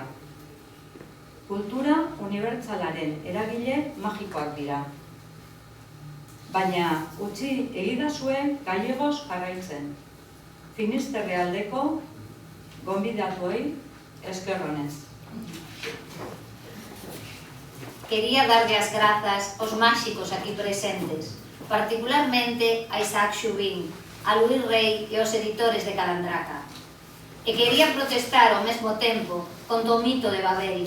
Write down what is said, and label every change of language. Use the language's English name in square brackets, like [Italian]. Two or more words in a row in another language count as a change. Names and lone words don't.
[Basque] Kultura unibertsalaren eragile magikoak dira. Baina utzi egidazue gallegoz jarraitzen. Finisterre aldeko gonbidatuei esker onez. [Galician] Quería dar as grazas aos máxicos aquí presentes, particularmente a Isaac Xubín, a Luis Rey e aos editores de Calandraca. E quería protestar ao mesmo tempo contra o mito de Babel.